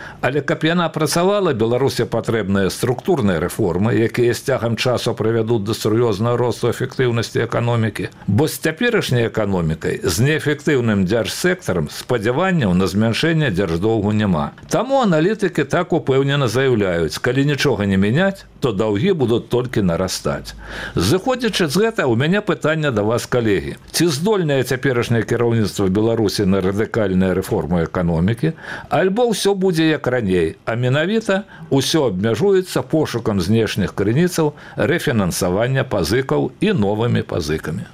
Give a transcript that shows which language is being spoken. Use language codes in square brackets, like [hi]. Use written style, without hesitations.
[be] Але каб яна працавала, Беларусі патрэбныя структурныя рэформы, якія з цягам часу прывядуць да сур'ёзнага росту эфектыўнасці эканомікі. Бо з цяперашняй эканомікай, з неэфектыўным дзяржсектарам, спадзяванняў на змяншэнне дзярждоўгу няма. Таму аналітыкі так упэўнена заяўляюць, калі нічога не мяняць, [ru] то долги будут только нарастать. [be] Зыходячи з гэтага, [ru] у меня [be] пытання да вас, калегі. Ці здольнае цяперашняе кіраўніцтва Беларусі на радыкальную рэформу эканомікі, альбо ўсё будзе як раней, а менавіта ўсё абмяжуецца пошукам знешніх крыніцаў, рэфінансавання пазыкаў і новымі пазыкамі.